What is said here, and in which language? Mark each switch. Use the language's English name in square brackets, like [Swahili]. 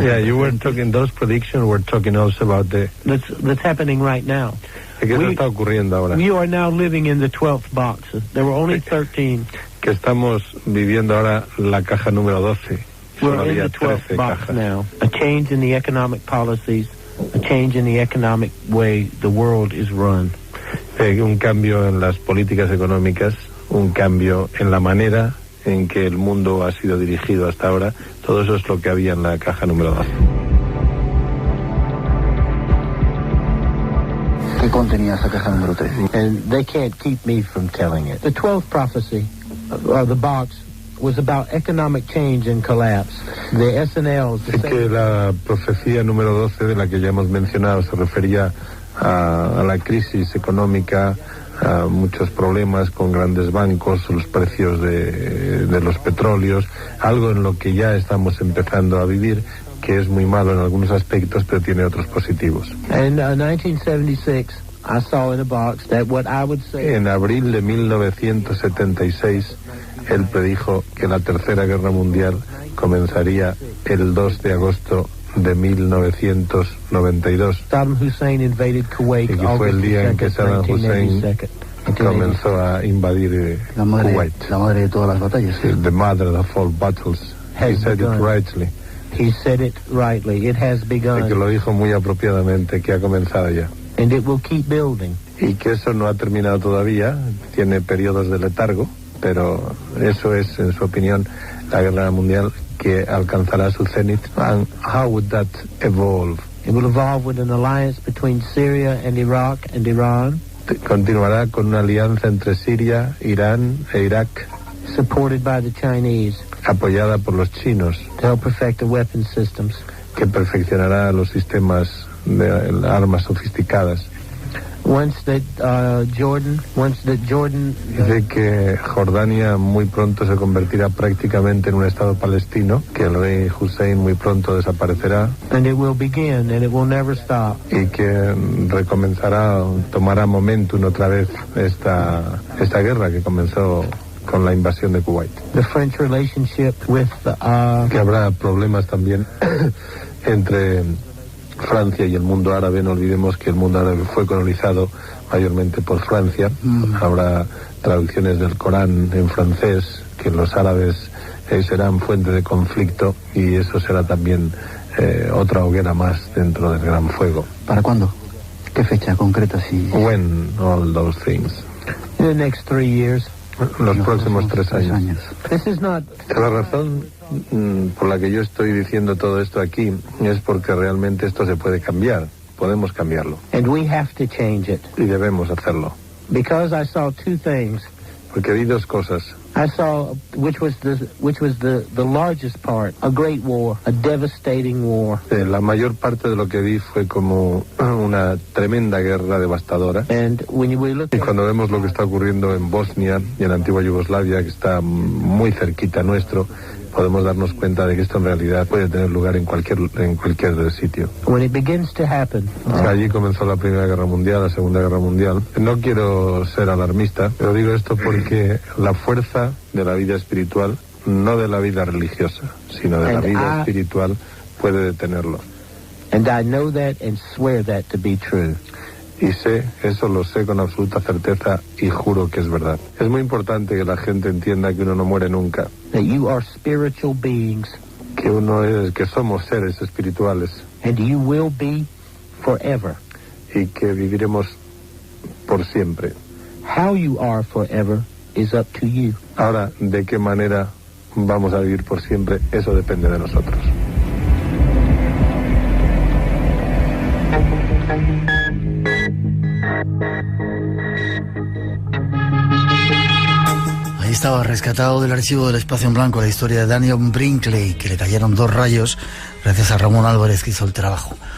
[English] Yeah, you were talking, those predictions were talking also about that's happening right now. [Spanish] ¿Qué está ocurriendo ahora? [English] We are now living in the 12th box. There were only 13. [Spanish] Que estamos viviendo ahora la caja número 12. [English] We're in the 12th box cajas. Now. A change in the economic policies, a change in the economic way the world is run. [Spanish] Un cambio en las políticas económicas, un cambio en la manera en que el mundo ha sido dirigido hasta ahora. Todo eso es lo que había en la caja número 12. ¿Qué contenía esa caja número 3? [English] And they can't keep me from telling it. The 12th prophecy, the box, was about economic change and collapse. The SNLs... [Spanish] Es que la profecía número 12, de la que ya hemos mencionado, se refería a la crisis económica, a muchos problemas con grandes bancos, los precios de los petróleos, algo en lo que ya estamos empezando a vivir, que es muy malo en algunos aspectos, pero tiene otros positivos. [English] In 1976, I saw in a box that what I would say... [Spanish] En abril de 1976, él predijo que la Tercera Guerra Mundial comenzaría el 2 de agosto de 1992. [English] Saddam Hussein invaded Kuwait, [Spanish] y que fue el día en que Saddam Hussein comenzó a invadir Kuwait. La madre de todas las batallas. [English] The mother of all battles. He said it rightly. He said it rightly. It has begun. [Spanish] Y que lo dijo muy apropiadamente, que ha comenzado ya. [English] And it will keep building. [Spanish] Y que eso no ha terminado todavía, tiene periodos de letargo, pero eso es, en su opinión, la guerra mundial que alcanzará su cenit. [English] And how would that evolve? It will evolve with an alliance between Syria and Iraq and Iran. [Spanish] Continuará con una alianza entre Siria, Irán e Irak. [English] Supported by the Chinese. [Spanish] Apoyada por los chinos. [English] To help perfect the weapon systems. [Spanish] Que perfeccionará los sistemas de armas sofisticadas. [English] Once that Jordan [Spanish] dice que Jordania muy pronto se convertirá prácticamente en un estado palestino, que el rey Hussein muy pronto desaparecerá. [English] And it will begin and it will never stop. [Spanish] Y que recomenzará, tomará momentum otra vez esta guerra que comenzó con la invasión de Kuwait. [English] The French relationship with [Spanish] que habrá problemas también entre Francia y el mundo árabe. No olvidemos que el mundo árabe fue colonizado mayormente por Francia. Habrá traducciones del Corán en francés, que los árabes serán fuente de conflicto, y eso será también otra hoguera más dentro del gran fuego. ¿Para cuándo? ¿Qué fecha concreta? [English] When all those things? In the next 3 years. [Spanish] Los próximos 3 años. [English] This is not... [Spanish] La razón por la que yo estoy diciendo todo esto aquí es porque realmente esto se puede cambiar. podemos cambiarlo. [English] And we have to change it. [Spanish] Y debemos hacerlo. [English] Because I saw two things. [Spanish] Porque vi dos cosas. [English] I saw, which was the largest part, a great war, a devastating war. [Spanish] La mayor parte de lo que vi fue como una tremenda guerra devastadora. [English] And when we look [Spanish] y cuando vemos lo que está ocurriendo en Bosnia y en la antigua Yugoslavia, que está muy cerquita nuestro, podemos darnos cuenta de que esto en realidad puede tener lugar en cualquier sitio. [English] When it begins to happen, [Spanish] allí comenzó la Primera Guerra Mundial, la Segunda Guerra Mundial. No quiero ser alarmista, pero digo esto porque la fuerza de la vida espiritual, no de la vida religiosa, sino de la vida espiritual, puede detenerlo. [English] And I know that and swear that to be true. [Spanish] Y eso lo sé con absoluta certeza y juro que es verdad. Es muy importante que la gente entienda que uno no muere nunca. [English] That you are spiritual beings. [Spanish] Que somos seres espirituales. [English] And you will be forever. [Spanish] Y que viviremos por siempre. [English] How you are forever is up to you. [Spanish] Ahora, ¿de qué manera vamos a vivir por siempre? Eso depende de nosotros. Ahí estaba, rescatado del archivo del Espacio en Blanco, la historia de Daniel Brinkley, que le cayeron 2 rayos gracias a Ramón Álvarez, que hizo el trabajo.